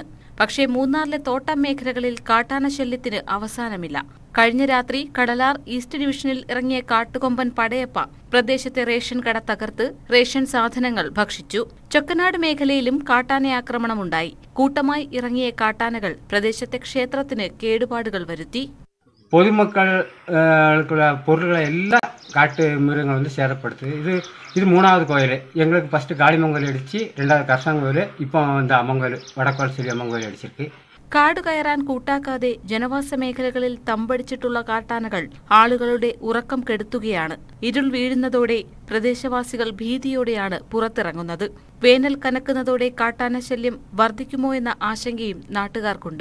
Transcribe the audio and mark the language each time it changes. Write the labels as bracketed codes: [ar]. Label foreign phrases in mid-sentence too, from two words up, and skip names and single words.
[ml] പക്ഷേ മൂന്നാറിലെ തോട്ടം മേഖലകളിൽ കാട്ടാന ശല്യത്തിന് അവസാനമില്ല. കഴിഞ്ഞ രാത്രി കടലാർ ഈസ്റ്റ് ഡിവിഷനിൽ ഇറങ്ങിയ കാട്ടുകൊമ്പൻ പടയപ്പ പ്രദേശത്തെ റേഷൻ കട തകർത്ത് റേഷൻ സാധനങ്ങൾ ഭക്ഷിച്ചു. ചൊക്കനാട് മേഖലയിലും കാട്ടാനയാക്രമണമുണ്ടായി. കൂട്ടമായി ഇറങ്ങിയ കാട്ടാനകൾ പ്രദേശത്തെ ക്ഷേത്രത്തിന് കേടുപാടുകൾ വരുത്തി. [ta] பொதுமக்களுக்குள்ள பொருட்களை எல்லாம் காட்டு மிருகங்கள் வந்து சேதப்படுத்துது. இது மூணாவது கோயில். எங்களுக்கு ஃபஸ்ட்டு காளிமங்கல் அடித்து, ரெண்டாவது கர்ஷன் கோயில், இப்போ வந்து அம்மங்கோயில், [ml] വടക്കോൽശ്ശേരി അമ്മങ്കോയിൽ അടിച്ചിട്ട്. കാട് കയറാൻ കൂട്ടാക്കാതെ ജനവാസ മേഖലകളിൽ തമ്പടിച്ചിട്ടുള്ള കാട്ടാനകൾ ആളുകളുടെ ഉറക്കം കെടുത്തുകയാണ്. ഇരുൾ വീഴുന്നതോടെ പ്രദേശവാസികൾ ഭീതിയോടെയാണ് പുറത്തിറങ്ങുന്നത്. വേനൽ കനക്കുന്നതോടെ കാട്ടാന ശല്യം വർദ്ധിക്കുമോ എന്ന ആശങ്കയും നാട്ടുകാർക്കുണ്ട്.